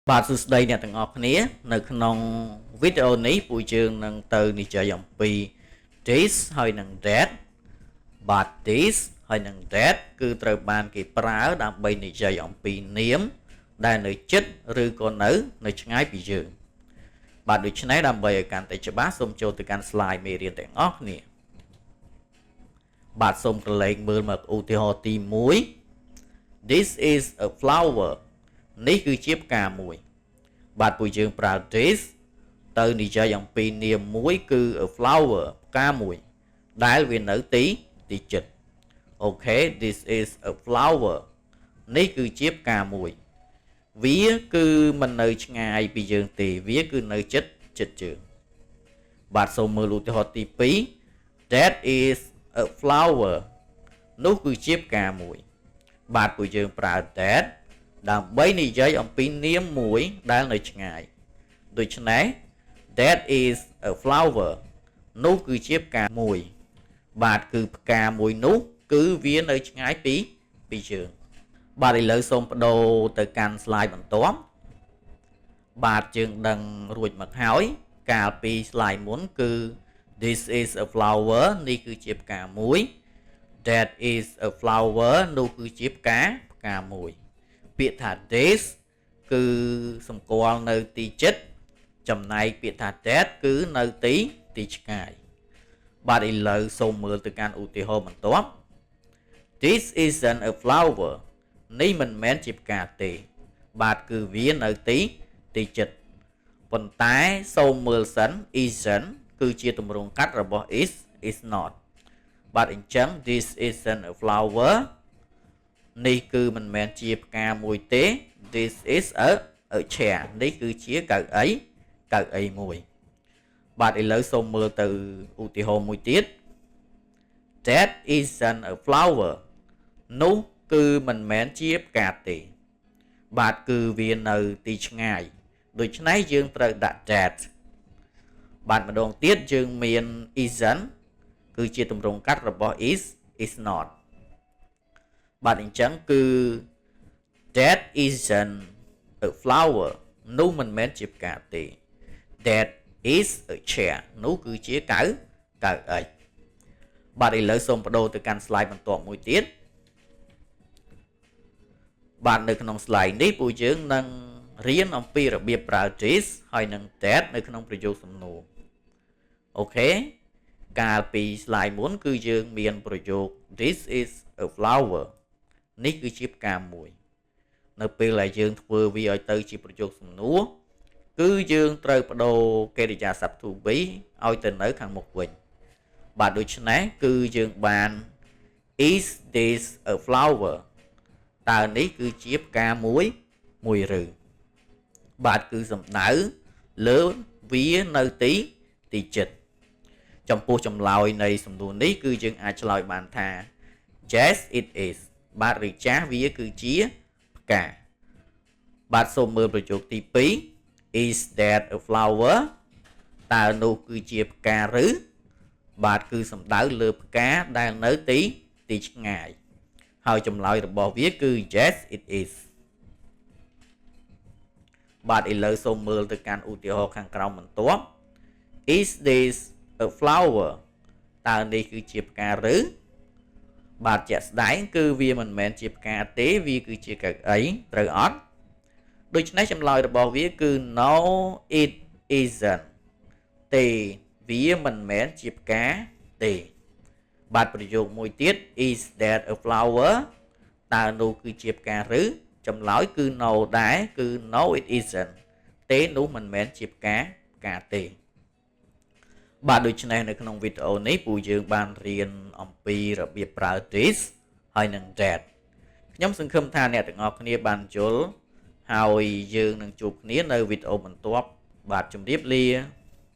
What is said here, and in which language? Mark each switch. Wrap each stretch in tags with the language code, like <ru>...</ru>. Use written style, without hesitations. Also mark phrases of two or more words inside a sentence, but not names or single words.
<km>បាទសួស្តីអ្នកទាំងអស់គ្នានៅក្នុងវីដេអូនេះពួកយើងនឹងទៅនិយាយអំពី this ហើយនិង that បាទ this ហើយនិង that គឺត្រូវបានគេប្រើដើម្បីនិយាយអំពីនាមដែលនៅជិតឬក៏នៅឆ្ងាយពីយើងបាទដូច្នេះដើម្បីឲ្យកាន់តែច្បាស់សូមចូលទៅកាន់ slide មេរៀនទាំងអស់គ្នាបាទសូមក្រឡេកមើលមកឧទាហរណ៍ទី1</km> <en>This is a flower</en> <km>នេះគឺជាផ្កាមួយបាទពួកយើងប្រើ this ទៅនិយាយអំពីនាមមួយគឺ</km> <en>a flower</en> <km>ផ្កាមួយដែលវានៅទីជិតអូខេ</km> <en>this is a flower</en> <km>នេះគឺជាផ្កាមួយវាគឺមិននៅឆ្ងាយពីយើងទេវាគឺនៅជិតយើងបាទសូមមើល ឧទាហរណ៍ទី2</km> <en>that is a flower</en> <km>នោះគឺជាផ្កាមួយបាទពួកយើងប្រើ that ដើម្បីនិយាយអំពីនាមមួយដែលនៅឆ្ងាយដូច្នេះ</km> <en>that is a flower</en> <km>នោះគឺជាផ្កាមួយបាទគឺផ្កាមួយនោះគឺ វានៅឆ្ងាយពីយើងបាទឥឡូវសូមបដូរទៅកាន់ slide បន្ទាប់បាទយើងដឹងរួចមកហើយកាលពី slide មុនគឺ</km> <en>this is a flower</en> <km>នេះគឺជាផ្កា មួយ</km> <en>that is a flower</en> <km>នោះគឺជាផ្កាមួយពាក្យថា this គឺសម្គាល់នៅទីជិតចំណែកពាក្យថា that គឺនៅទី ឆ្ងាយបាទឥឡូវសូមមើលទៅកាន់ឧទាហរណ៍បន្ទាប់</km> <en>This isn't a flower</en> <km>នេះ មិនមែនជាផ្កាទេបាទគឺវានៅទីជិតប៉ុន្តែសូមមើលសិន isn't គឺជាទម្រង់កាត់របស់</km> <en>is not</en> <km>បាទអញ្ចឹង</km> <en>this isn't a flower</en> <km>នេះគឺមិនមែនជាផ្កាមួយទេ</km> <en>this is a chair</en> <km>នេះគឺជាកៅអីមួយបាទឥឡូវសូមមើលទៅឧទាហរណ៍មួយទៀត</km> <en>that isn't a flower</en> <km>នោះគឺមិនមែនជាផ្កាទេបាទគឺវានៅទី ឆ្ងាយដូច្នេះយើងត្រូវដាក់ that បាទម្ដងទៀតយើងមាន isn't គឺជាទម្រង់កាត់របស់</km> <en>is not</en> <km>បាទអញ្ចឹងគឺ</km> <en>that isn't a flower</en> <km>នោះមិនមែនជាផ្កាទេ</km> <en>that is a chair</en> <km>នោះគឺជាកៅអីបាទឥឡូវសូមបដូរទៅកាន់ slide បន្ទាប់មួយទៀត បាទនៅក្នុង slide នេះពួកយើងនឹងរៀនអំពីរបៀបប្រើ this ហើយនិង that នៅក្នុងប្រយោគសំណួរអូខេកាលពី slide មុនគឺយើងមានប្រយោគ</km> <en>this is a flower</en> <km>នេះគឺជាផ្កាមួយនៅពេលដែលយើងធ្វើវាឲ្យទៅជាប្រយោគសំណួរគឺយើងត្រូវបដូរកិរិយាសព្ទ</km> <en>to be</en> <km>ឲ្យទៅ នៅខាងមុខវិញបាទដូច្នេះគឺយើងបាន</km> <en>is this a flower</en> <km>តើនេះគឺជាផ្កាមួយឬបាទគឺ សំដៅលើវានៅទីជិតចំពោះចម្លើយនៃសំណួរនេះគឺយើងអាចឆ្លើយបានថា</km> <en>yes it is</en> <km>បាទឬចាស់វាគឺជាផ្កាបាទសូមមើលប្រយោគទី2</km> <en>is that a flower</en> <km>តើនោះគឺជាផ្កាឬបាទគឺសំដៅលើផ្កាដែលនៅទីឆ្ងាយហើយចម្លើយរបស់វាគឺ</km> <en>yes it is</en> <km>បាទឥឡូវសូមមើលទៅកាន់ឧទាហរណ៍ខាងក្រោមបន្ទាប់</km> <en>is this a flower</en> <km>តើនេះគឺជាផ្កាឬបាទជាក់ស្ដែងគឺវាមិនមែន ជាផ្កាទេវាគឺជាកៅអីត្រូវអត់ដូច្នេះចម្លើយរបស់វាគឺ</km> <en>no it isn't</en> <km>ទេវា មិនមែនជាផ្កាទេបាទប្រយោគមួយទៀត</km> <en>is that a flower</en> <km>តើនោះគឺជាផ្កាឬចម្លើយគឺ no ដែរគឺ</km> <en>no it isn't</en> <km>ទេនោះមិនមែនជាផ្កាទេបាទដូច្នេះនៅក្នុងវីដេអូនេះពួកយើងបានរៀនអំពីរបៀបប្រើ this ហើយនិង that ខ្ញុំសង្ឃឹមថាអ្នកទាំងអស់គ្នាបានយល់ហើយយើងនឹងជួបគ្នានៅវីដេអូបន្ទាប់បាទជម្រាបលា</km>